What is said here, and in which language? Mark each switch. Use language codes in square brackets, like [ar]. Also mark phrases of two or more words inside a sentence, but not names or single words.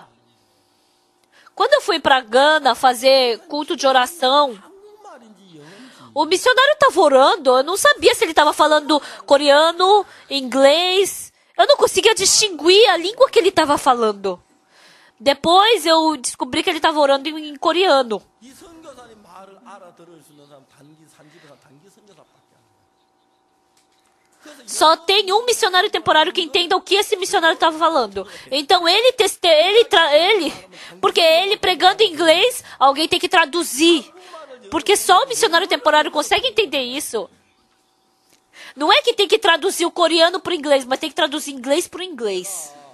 [pt] Quando eu fui para Gana fazer culto de oração, o missionário estava orando. Eu não sabia se ele estava falando coreano, inglês. Eu não conseguia distinguir a língua que ele estava falando. Depois eu descobri que ele estava orando em coreano. [ko] 이 선교사님 말을 알아들을 수 있는 사람 단기 산지대사 단기 선교사밖에 안 돼. 그래서 [pt] Só tem um missionário temporário que entenda o que esse missionário estava falando. Então porque ele pregando em inglês, alguém tem que traduzir. Porque só o missionário temporário consegue entender isso. Não é que tem que traduzir o coreano para o inglês, mas tem que traduzir inglês para o inglês.